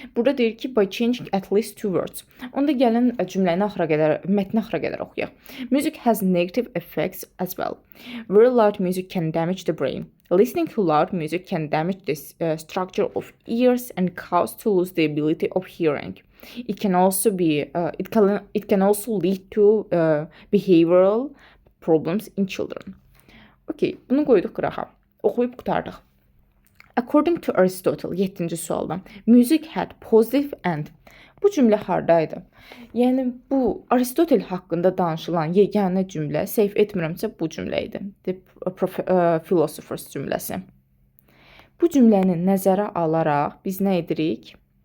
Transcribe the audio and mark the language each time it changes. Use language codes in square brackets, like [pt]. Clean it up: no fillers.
[az] Burada deyir ki [en] by changing at least two words. [az] Onda gəlin cümləni axıra qədər, mətni axıra qədər oxuyaq. [en] Music has negative effects as well. Very loud music can damage the brain. Listening to loud music can damage the structure of ears and cause to lose the ability of hearing. It can also lead to behavioral problems in children. [az] Okay, bunu qoyduq qırağa. Oxuyub qurtardıq. [en] According to Aristotle, [az] 7-ci sualdan. [en] Music had positive end. [az] Bu cümlə hardaydı? Yəni bu Aristotel haqqında danışılan yeganə cümlə, səhv etmirəmsə bu cümlə idi. The Philosophers cümləsi. Bu cümləni nəzərə alaraq biz nə edirik?